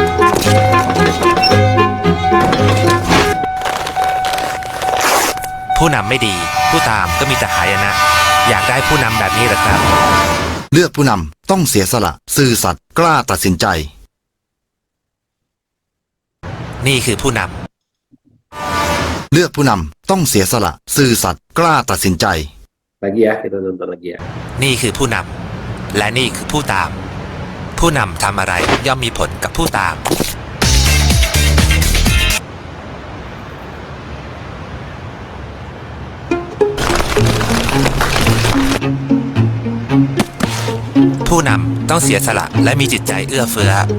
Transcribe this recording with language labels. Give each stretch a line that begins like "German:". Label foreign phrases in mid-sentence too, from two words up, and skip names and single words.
Thai: ผู้นำไม่ดีผู้ตามก็มีแต่หายนะอยากได้ผู้นำแบบนี้หรือครับ เลือกผู้นำต้องเสียสละซื่อสัตย์กล้าตัดสินใจ นี่คือผู้น ำเลือกผู้นำต้องเสียสละซื่อสัตย์กล้าตัดสินใจ
Indonesian: Lagi ya, kita nonton lagi ya.
Thai: ำนี่คือผู้นำและนี่คือผู้ตามผู้นำทำอะไรย่อมมีผลกับผู้ตามผู้นำต้องเสียสละและมีจิตใจเอื้อเฟื้อ